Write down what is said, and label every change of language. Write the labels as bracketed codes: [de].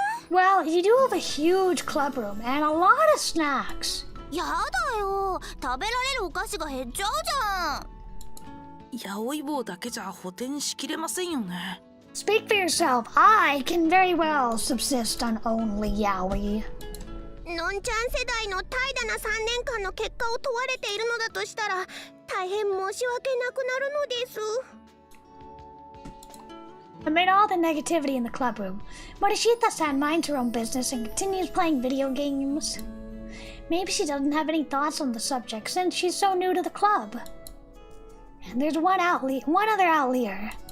[en] Well, you do have a huge club room and a lot of snacks. [ja] やだよ。食べられるお菓子が減っちゃうじゃん。ヤオイ棒だけじゃ補填しきれませんよね。 [en] Speak for yourself. I can very well subsist on only yaoi. [ja] のんちゃん世代の怠惰な3年間の結果を問われているのだとしたら大変申し訳なくなるのです。 [en] Amid all the negativity in the club room, Morishita-san minds her own business and continues playing video games. Maybe she doesn't have any thoughts on the subject since she's so new to the club. And there's one other outlier.